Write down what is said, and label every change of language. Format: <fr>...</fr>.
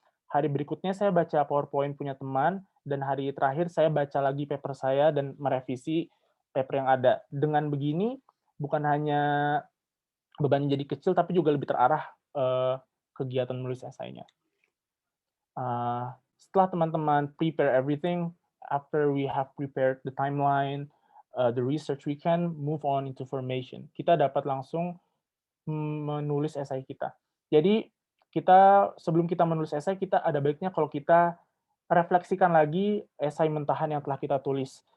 <id>Hari berikutnya saya baca PowerPoint punya teman, dan hari terakhir saya baca lagi paper saya dan merevisi paper yang ada. Dengan begini, bukan hanya beban jadi kecil, tapi juga lebih terarah kegiatan menulis esainya. Setelah teman-teman</id> <en>prepare everything, after we have prepared the timeline, the research, we can move on into formation.</en> <id>Kita dapat langsung menulis esai kita. Jadi sebelum kita menulis esai, kita ada baiknya kalau kita refleksikan lagi esai mentahan yang telah kita tulis.</id>